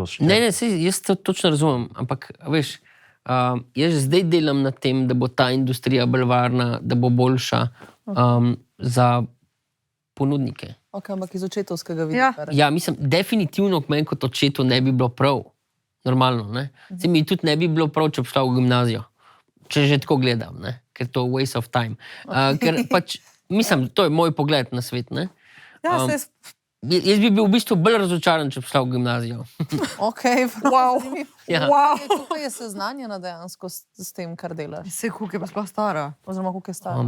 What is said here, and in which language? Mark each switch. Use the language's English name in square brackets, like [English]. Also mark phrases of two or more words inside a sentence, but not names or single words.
[Slovenian] Ne, jaz to točno razumem, ampak veš, jaz že zdaj delam na tem, da bo ta industrija bolj varna, da bo boljša za ponudnike. Ok, ampak iz očetovskega vidika. Ja, mislim, definitivno meni kot očetu ne bi bilo prav. Normalno, ne? Se mi tudi ne bi bilo prav, če bi šla v gimnazijo. Če že tako gledam, ne? Ker to je [English] waste of time. [Slovenian] Ker pač, mislim, to je moj pogled na svet, ne? Ja, jaz bi bil v bistvu bolj razočaran, če bi šla v gimnazijo. Ok, wow. Ja. Wow. Kako je seznanjena dejansko s tem, kar delaš? Se koliko je pa sploh stara? Oziroma, koliko je stara?